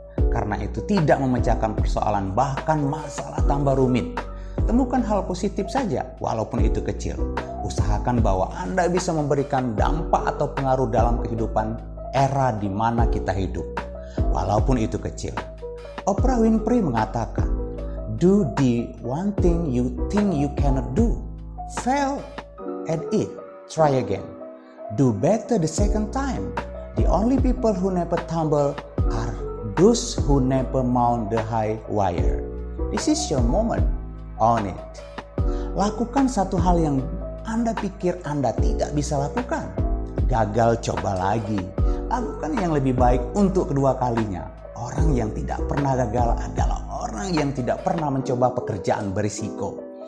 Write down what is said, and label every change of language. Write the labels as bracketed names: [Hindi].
[Indonesian] Karena itu tidak memecahkan persoalan, bahkan masalah tambah rumit. Temukan hal positif saja, walaupun itu kecil. Usahakan bahwa Anda bisa memberikan dampak atau pengaruh dalam kehidupan era di mana kita hidup, walaupun itu kecil. [English] Oprah Winfrey [Indonesian] mengatakan, [English] "Do the one thing you think you cannot do. Fail at it. Try again. Do better the second time. The only people who never tumble are those who never mount the high wire. This is your moment. Own it." [Indonesian] Lakukan satu hal yang Anda pikir Anda tidak bisa lakukan. Gagal, coba lagi. Lakukan yang lebih baik untuk kedua kalinya. Orang yang tidak pernah gagal adalah orang yang tidak pernah mencoba pekerjaan berisiko.